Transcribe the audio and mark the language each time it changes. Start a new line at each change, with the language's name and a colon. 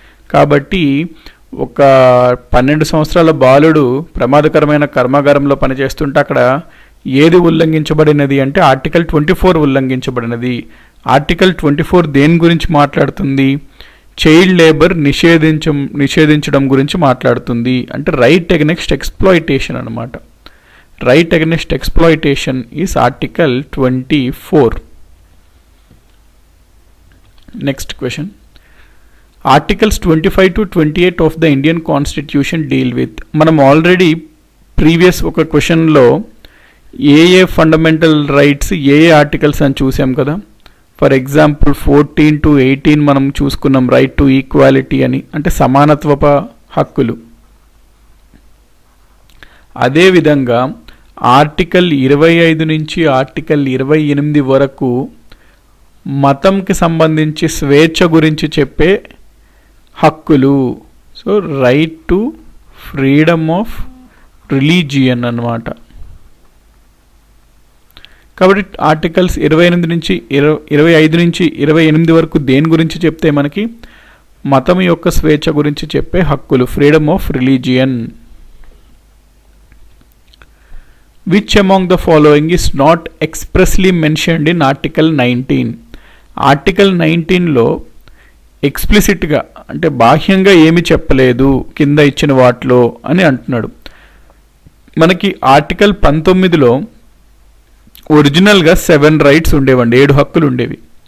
Telugu: కాబట్టి ఒక 12 సంవత్సరాల బాలుడు ప్రమాదకరమైన కర్మాగారంలో పనిచేస్తుంటే అక్కడ ఏది ఉల్లంఘించబడినది అంటే ఆర్టికల్ 24 ఉల్లంఘించబడినది. ఆర్టికల్ 24 దేని గురించి మాట్లాడుతుంది? చైల్డ్ లేబర్ నిషేధించడం గురించి మాట్లాడుతుంది. అంటే రైట్ అగెన్స్ట్ ఎక్స్ప్లాయిటేషన్ అనమాట.
English: Right against exploitation is Article 24. Next question. Articles 25 to 28 of the Indian Constitution deal with,
Telugu: మనం ఆల్రెడీ ప్రీవియస్ ఒక క్వశ్చన్లో ఏ fundamental rights ఏ articles అని చూసాం కదా. ఫర్ ఎగ్జాంపుల్ 14 to 18 మనం చూసుకున్నాం రైట్ టు ఈక్వాలిటీ అని, అంటే సమానత్వప హక్కులు. అదేవిధంగా ఆర్టికల్ 25 నుంచి ఆర్టికల్ 28 వరకు మతంకి సంబంధించి స్వేచ్ఛ గురించి చెప్పే హక్కులు. So right to freedom of religion అన్నమాట. కాబట్టి ఆర్టికల్స్ 25 నుంచి 28 వరకు దేని గురించి చెప్తే మనకి మతం యొక్క స్వేచ్ఛ గురించి చెప్పే హక్కులు, freedom of religion.
English: Which among the following is not expressly mentioned in Article 19?
Telugu: Article 19లో ఎక్స్ప్లిసిట్గా అంటే బాహ్యంగా ఏమి చెప్పలేదు కింద ఇచ్చిన వాటిలో అని అంటున్నాడు. మనకి ఆర్టికల్ 19లో ఒరిజినల్గా 7 రైట్స్ ఉండేవండి, 7 హక్కులు ఉండేవి.